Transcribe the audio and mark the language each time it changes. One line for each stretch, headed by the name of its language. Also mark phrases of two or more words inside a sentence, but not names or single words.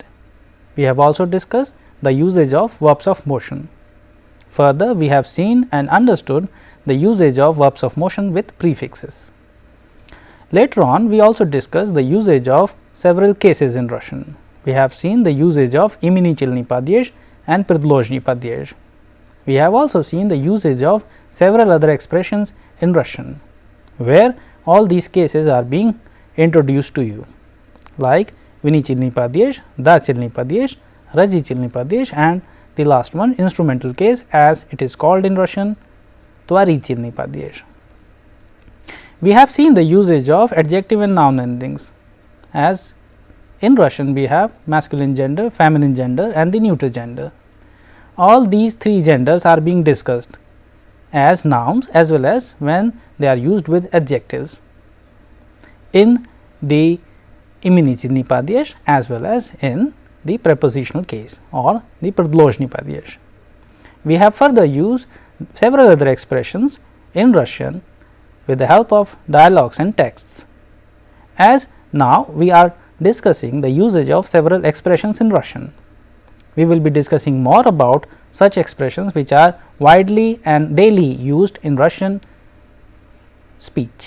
English: We have also discussed the usage of verbs of motion. Further, we have seen and understood the usage of verbs of motion with prefixes. Later on, we also discussed the usage of several cases in Russian. We have seen the usage of
Russian: именительный падеж
English: and
Russian: предложный падеж.
English: We have also seen the usage of several other expressions in Russian, where all these cases are being introduced to you, like
Russian: винительный падеж, дательный падеж, родительный падеж,
English: and the last one, instrumental case, as it is called in Russian,
Russian: творительный падеж.
English: We have seen the usage of adjective and noun endings, as in Russian we have masculine gender, feminine gender and the neuter gender. All these three genders are being discussed as nouns as well as when they are used with adjectives in the
Russian: именительный падеж
English: as well as in the prepositional case or the
Russian: предложный падеж.
English: We have further used several other expressions in Russian with the help of dialogues and texts. As now we are discussing the usage of several expressions in Russian. We will be discussing more about such expressions which are widely and daily used in Russian speech.